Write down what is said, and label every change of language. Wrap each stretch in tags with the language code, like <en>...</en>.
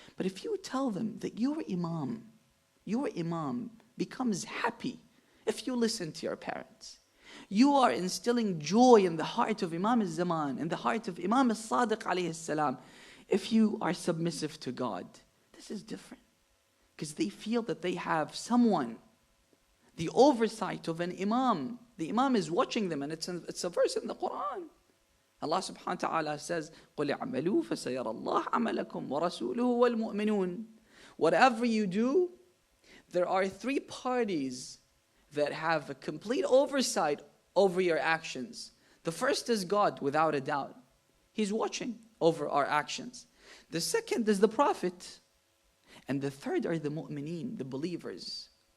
<en>But if you tell them that your Imam becomes happy if you listen to your parents, you are instilling joy in the heart of Imam al-Zaman, in the heart of Imam Al-Sadiq alayhi salam, if you are submissive to God. This is different. Because they feel that they have someone, the oversight of an Imam. The Imam is watching them, and it's a verse in the Quran.</en> <ar>Allah subhanahu wa ta'ala says, قُلْ اعْمَلُوا فَسَيَرَ اللَّهُ عَمَلَكُمْ وَرَسُولُهُ وَالْمُؤْمِنُونَ.</ar> <en>Whatever you do, there are 3 parties that have a complete oversight over your actions. The first is God, without a doubt. He's watching over our actions. The second is the Prophet. And the third are the mu'mineen, the believers.</en>